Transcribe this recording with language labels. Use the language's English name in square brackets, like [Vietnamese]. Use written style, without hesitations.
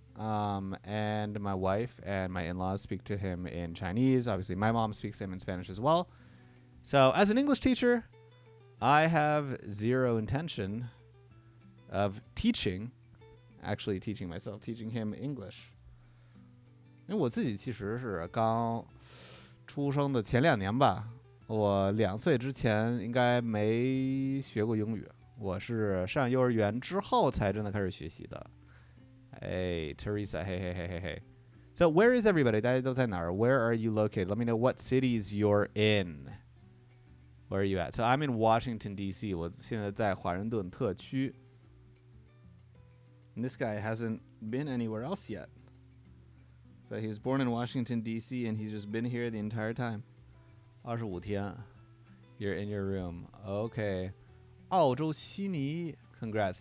[English] And my wife and my in-laws speak to him in Chinese. Obviously, my mom speaks to him in Spanish as well. So as an English teacher, I have zero intention of actually teaching myself, teaching him English. [Chinese] 因为我自己其实是刚出生的前2年吧，我2岁之前应该没学过英语，我是上幼儿园之后才真的开始学习的。 [English] Hey, Teresa, hey. So where is everybody? [Chinese] 大家都在哪儿？ [English] Where are you located? Let me know what cities you're in. Where are you at? So I'm in Washington, D.C. [Chinese] 我现在在华盛顿特区。 [English] And this guy hasn't been anywhere else yet. So he was born in Washington, D.C. and he's just been here the entire time. [Chinese] 25天 [English] You're in your room. Okay. [Chinese] 澳洲悉尼 [English] Congrats.